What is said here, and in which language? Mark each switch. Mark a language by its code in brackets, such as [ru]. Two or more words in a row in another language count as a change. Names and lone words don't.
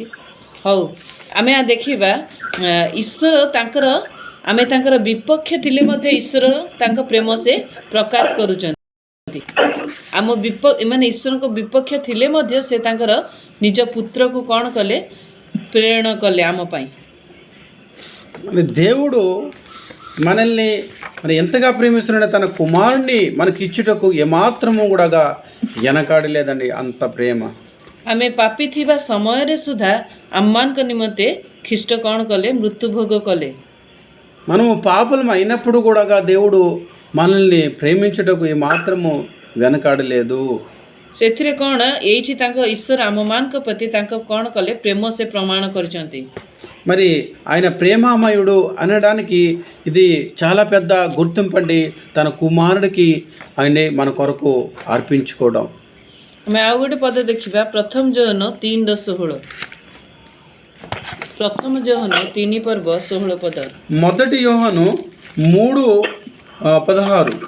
[or] ହଉ, ଆମେ ଦେଖିବା ଈଶ୍ୱର ଆମେ ତାଙ୍କର ବିପକ୍ଷ ଥିଲେ ମଧ୍ୟ ଈଶ୍ୱର ତାଙ୍କ ପ୍ରେମ ସେ ପ୍ରକାଶ କରୁଛନ୍ତି। ମାନେ ଈଶ୍ୱରଙ୍କ ବିପକ୍ଷ ଥିଲେ ମଧ୍ୟ ସେ ତାଙ୍କର ନିଜ ପୁତ୍ରକୁ କ'ଣ କଲେ? ପ୍ରେରଣ କଲେ ଆମ ପାଇଁ। [te] దేవుడు మనల్ని ఎంతగా ప్రేమిస్తున్నాడో తన కుమారుణ్ణి మనకి ఇచ్చుటకు ఏమాత్రము కూడా వెనకాడలేదండి, అంత ప్రేమ। [or] ଆମେ ପାପୀ ଥିବା ସମୟରେ ସୁଦ୍ଧା ଆମମାନଙ୍କ ନିମନ୍ତେ ଖ୍ରୀଷ୍ଟ କ'ଣ କଲେ? ମୃତ୍ୟୁଭୋଗ କଲେ। [te] మనము పాపలం అయినప్పుడు కూడా దేవుడు మనల్ని ప్రేమించుటకు ఏమాత్రము వెనకాడలేదు। [or] ସେଥିରେ କ'ଣ ଏଇଠି ତାଙ୍କ ଈଶ୍ୱର ଆମମାନଙ୍କ ପ୍ରତି ତାଙ୍କ କ'ଣ କଲେ? ପ୍ରେମ ସେ ପ୍ରମାଣ କରିଛନ୍ତି। [te] మరి ఆయన ప్రేమామయుడు అనడానికి ఇది చాలా పెద్ద గుర్తింపండి, తన కుమారుడికి ఆయనే మన కొరకు అర్పించుకోవడం। [or] ଆମେ ଆଉ ଗୋଟେ ପଦ ଦେଖିବା, ପ୍ରଥମ ଯୋହନ 3:16। ପ୍ରଥମ ଯୋହନ 3 ପର୍ବ 16 ପଦ। [te] మొదటి యోహాను 3:16।